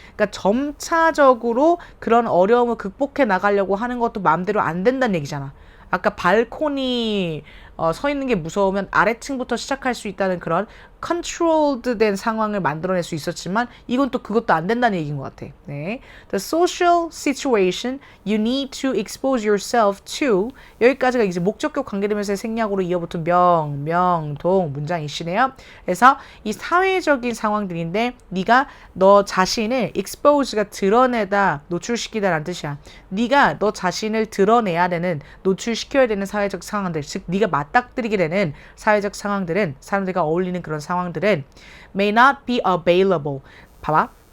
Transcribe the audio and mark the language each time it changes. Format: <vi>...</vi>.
<ko>그러니까 점차적으로 그런 어려움을 극복해 나가려고 하는 것도 마음대로 안 된다는 얘기잖아. 아까 발코니 서 있는 게 무서우면 아래층부터 시작할 수 있다는 그런 컨트롤드 된 상황을 만들어낼 수 있었지만 이건 또 그것도 안 된다는 얘기인 것 같아. 네.</ko> <en>The social situation you need to expose yourself to,</en> <ko>여기까지가 이제 목적격 관계대명사의 생략으로 이어붙은 동 문장이시네요. 그래서 이 사회적인 상황들인데 네가 너 자신을 expose가 드러내다, 노출시키다라는 뜻이야. 네가 너 자신을 드러내야 되는, 노출시켜야 되는 사회적 상황들, 즉 네가 맞닥뜨리게 되는 사회적 상황들은, 사람들과 어울리는 그런 상황들은</ko> <en>may not be available.</en> <ko>봐봐.</ko>